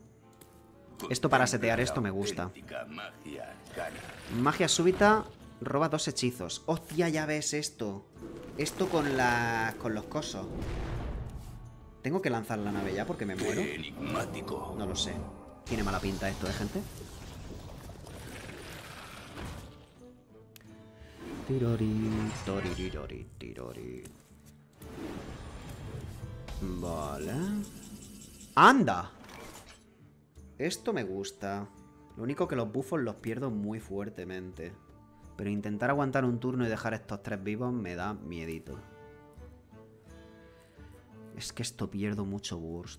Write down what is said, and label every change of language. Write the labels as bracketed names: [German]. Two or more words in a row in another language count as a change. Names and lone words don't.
[Spanish] Esto para setear esto me gusta. Magia súbita. Roba 2 hechizos. Hostia, ya ves esto. Esto con los cosos. ¿Tengo que lanzar la nave ya porque me muero? No lo sé. Tiene mala pinta esto, ¿eh, gente? Tirori, toririrori, tirori. Vale. ¡Anda! Esto me gusta. Lo único que los bufos los pierdo muy fuertemente. Pero intentar aguantar un turno y dejar estos 3 vivos me da miedito. Es que esto pierdo mucho burst.